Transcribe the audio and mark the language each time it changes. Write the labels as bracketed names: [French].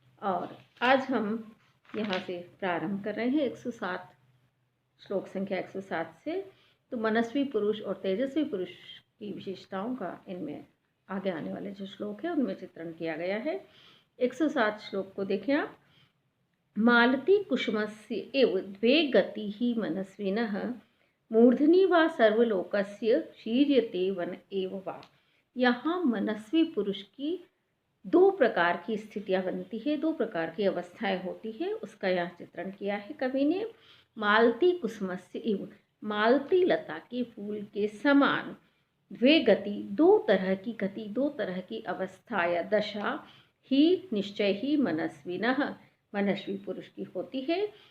[Hindi] और आज हम यहाँ से प्रारंभ कर रहे हैं 107 श्लोक संख्या 107 से। तो मनस्वी पुरुष और तेजस्वी पुरुष की विशेषताओं का इनमें आगे आने वाले जो श्लोक है उनमें चित्रण किया गया है। 107 श्लोक को देखें आप। [Sanskrit] मालती कुसुमस्य एव द्वे गतिः मनस्विनः मूर्धनि वा सर्वलोकस्य शीर्यते वन एव वा। [Hindi] यहाँ मनस्वी पुरुष की दो प्रकार की स्थितियाँ बनती है, दो प्रकार की अवस्थाएं होती है, उसका यहाँ चित्रण किया है कवि ने। मालती कुसुमस्य इव, मालती लता के फूल के समान, द्वे गति, दो तरह की गति, दो तरह की अवस्था या दशा, ही निश्चय ही मनस्विनः, मनस्वी पुरुष की होती है।